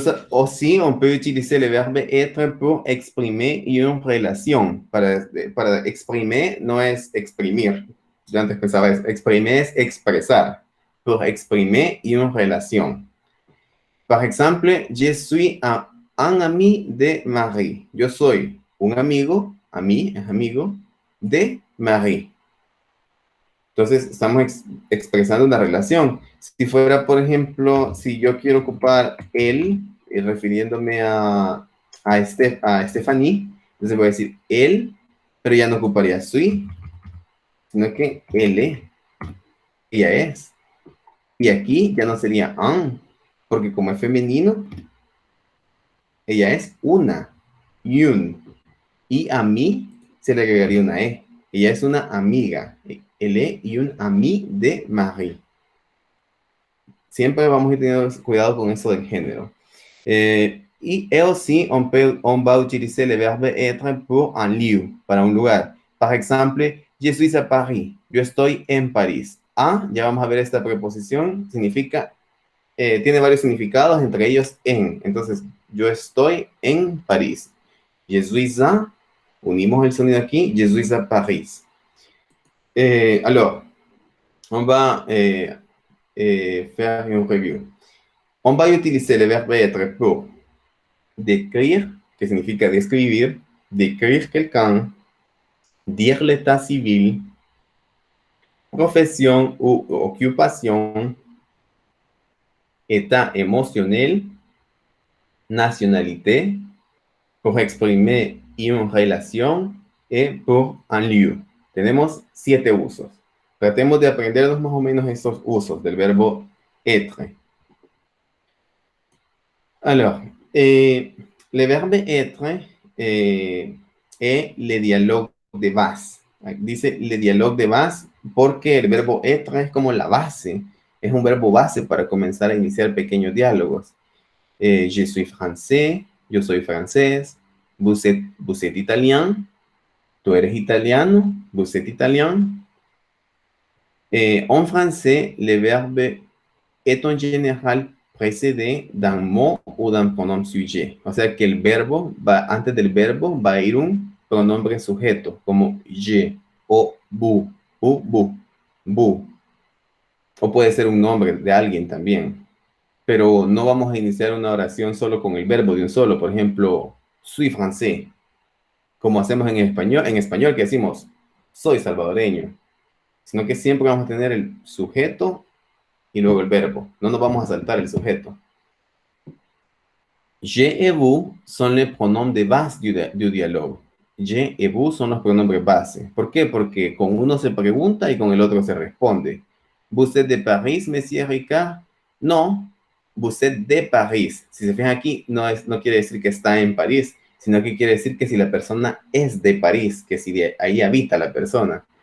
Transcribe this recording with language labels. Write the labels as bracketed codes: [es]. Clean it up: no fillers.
[fr] Aussi, on peut utiliser le verbe être pour exprimer une relation. [es] Para exprimer no es exprimir. Yo antes pensaba eso. Exprimer es expresar. [fr] Pour exprimer une relation. Par exemple, je suis un ami de Marie. [es] Yo soy un amigo, ami es amigo, de Marie. Entonces, estamos expresando una relación. Si fuera, por ejemplo, si yo quiero ocupar él, refiriéndome a Stephanie, entonces voy a decir él, pero ya no ocuparía suis, sino que él, ella es. Y aquí ya no sería un, porque como es femenino, ella es una, yun. Y a mí se le agregaría una e. Ella es una amiga. [fr] Elle est une amie de Marie. [es] Siempre vamos a ir teniendo cuidado con eso del género. [fr] Y aussi, on va utiliser le verbe être pour un lieu, [es] para un lugar. [fr] Par exemple, je suis à Paris. [es] Yo estoy en París. A, ya vamos a ver esta preposición, significa, tiene varios significados, entre ellos en. Entonces, yo estoy en París. [fr] Je suis à, [es] unimos el sonido aquí, [fr] je suis à Paris. Alors, on va faire une review. On va utiliser le verbe être pour décrire, [es] que significa describir, [fr] décrire quelqu'un, dire l'état civil, profession ou occupation, état émotionnel, nationalité, pour exprimer une relation et pour un lieu. [es] Tenemos 7 usos. Tratemos de aprendernos más o menos estos usos del verbo être. [fr] Alors, le verbe être est le dialogue de base. [es] Dice [fr] le dialogue de base [es] porque el verbo être es como la base. Es un verbo base para comenzar a iniciar pequeños diálogos. [fr] Je suis français, [es] yo soy francés. [fr] Vous êtes italien, [es] tú eres italiano, [fr] vous êtes italien. En français, le verbe est en général précédé d'un mot o d'un pronombre sujet. [es] O sea que el verbo va, antes del verbo va a ir un pronombre sujeto, como je, o bu, bu. O puede ser un nombre de alguien también. Pero no vamos a iniciar una oración solo con el verbo de un solo. Por ejemplo, soy francés. Como hacemos en español que decimos, soy salvadoreño. Sino que siempre vamos a tener el sujeto y luego el verbo. No nos vamos a saltar el sujeto. [fr] Je et vous son les pronoms de base du diálogo. [es] Je et vous son los pronombres base. ¿Por qué? Porque con uno se pregunta y con el otro se responde. [fr] ¿Vous êtes de Paris, monsieur Ricard? [es] No, [fr] vous êtes de Paris. [es] Si se fijan aquí, no quiere decir que está en París, sino que quiere decir que si la persona es de París, que si de ahí habita la persona.